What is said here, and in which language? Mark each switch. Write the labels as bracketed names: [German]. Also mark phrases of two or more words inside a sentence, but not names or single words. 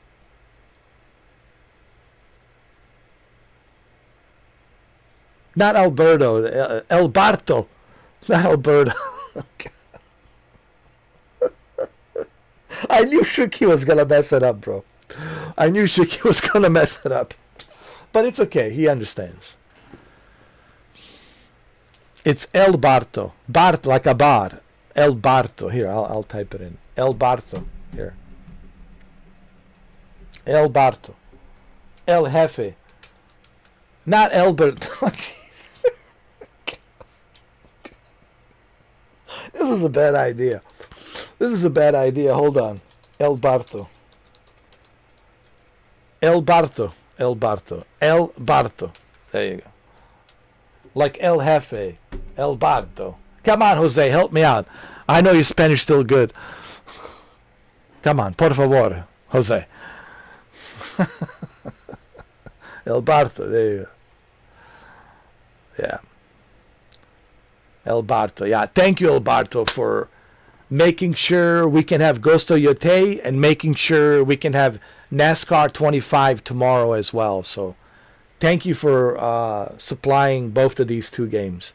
[English] Not Alberto, El Barto, not Alberto. I knew Shuki was going to mess it up, bro. I knew Shuki was going to mess it up. But it's okay, he understands. It's El Barto. Barto, like a bar. El Barto. Here, I'll type it in. El Barto. Here. El Barto. El Jefe. Not Albert. This is a bad idea. This is a bad idea. Hold on. El Barto. El Barto. El Barto. El Barto. There you go. Like El Jefe. El Barto. Come on, Jose. Help me out. I know your Spanish is still good. Come on. [Spanish] Por favor, Jose. [English] El Barto. There you go. Yeah. El Barto. Yeah. Thank you, El Barto, for making sure we can have Ghost of YOTEI and making sure we can have NASCAR 25 tomorrow as well. So thank you for supplying both of these two games.